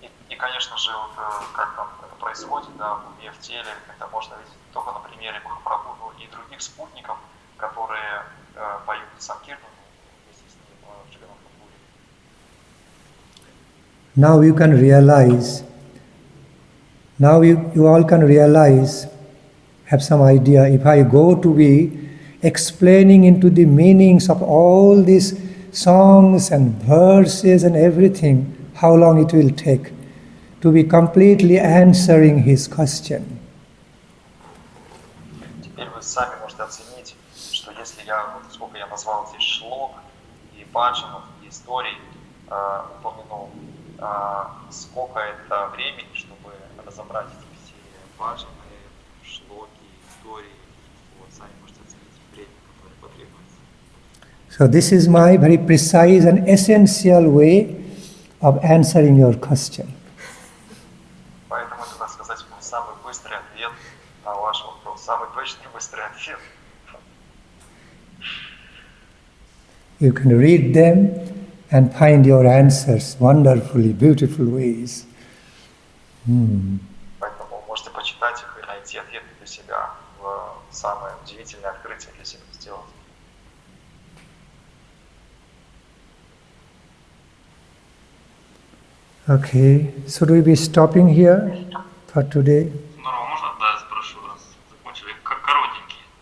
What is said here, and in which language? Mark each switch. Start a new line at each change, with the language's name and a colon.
Russian: И, конечно же, вот, как там это происходит, да, в уме, в теле, это можно видеть только на примере Махапрабху, ну, и других спутников, которые поют Санкиртан вместе с ним в Джаганнатха-пури.
English: Now you can realize, now you all can realize, have some idea, if I go to be explaining into the meanings of all these songs and verses and everything, how long it will take to be completely answering his question.
Russian: Теперь вы сами можете оценить, что если я, вот сколько я назвал здесь шлок, и баджанов, и историй упомянул, сколько это времени, чтобы разобрать эти все баджаны, шлоки, истории, вот сами можете оценить время, которое потребуется.
English: So this is my very precise and essential way of answering your question.
Russian: Поэтому это, так сказать, был самый быстрый ответ на ваш вопрос, самый точный быстрый ответ.
English: You can read them and find your answers wonderfully, beautiful ways.
Russian: Поэтому можете почитать их и найти ответы для себя, в самое удивительное открытие для себя сделать.
English: Okay, should we be stopping here for today?
Russian: Здорово, можно, да, я спрошу, раз закончили, коротенький.